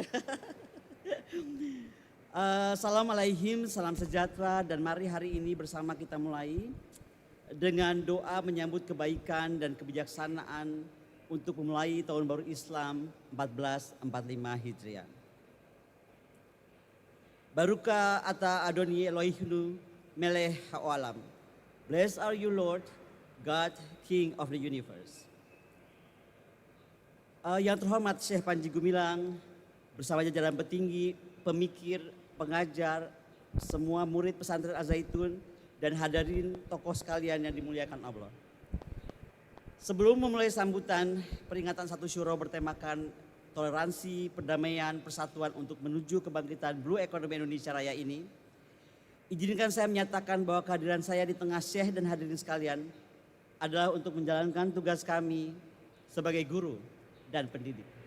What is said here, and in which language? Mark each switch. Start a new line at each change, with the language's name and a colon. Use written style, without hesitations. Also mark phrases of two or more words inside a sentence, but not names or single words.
Indonesian: Assalamualaikum, salam sejahtera, dan mari hari ini bersama kita mulai dengan doa menyambut kebaikan dan kebijaksanaan untuk memulai tahun baru Islam 1445 Hijriah.
Hebrew: ברוך אתה אדוני אלוהים מלך העולם.
English: Blessed are you Lord, God, King of the universe.
Indonesian: Yang terhormat Syekh Panji Gumilang bersama jajaran petinggi, pemikir, pengajar, semua murid pesantren Az-Zaitun dan hadirin tokoh sekalian yang dimuliakan Allah. Sebelum memulai sambutan peringatan 1 Syuro bertemakan toleransi, perdamaian, persatuan untuk menuju kebangkitan
English: Blue Economy
Indonesian: Indonesia Raya ini, izinkan saya menyatakan bahwa kehadiran saya di tengah Syekh dan hadirin sekalian adalah untuk menjalankan tugas kami sebagai guru dan pendidik.